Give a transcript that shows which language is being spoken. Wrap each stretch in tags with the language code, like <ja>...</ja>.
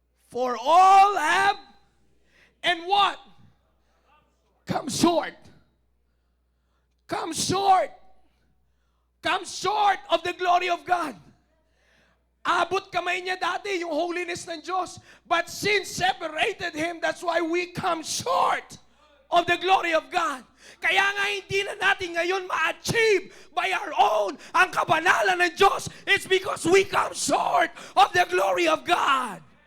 <en>For all have, and what? Come short. Come short. Come short of the glory of God.</en> <tl>Abot kamay niya dati yung holiness ng Diyos.</tl> <en>But sin separated Him, that's why we come short of the glory of God.</en> <tl>Kaya nga hindi na natin ngayon ma-achieve by our own ang kabanalan ng Diyos.</tl> <en>It's because we come short of the glory of God.</en>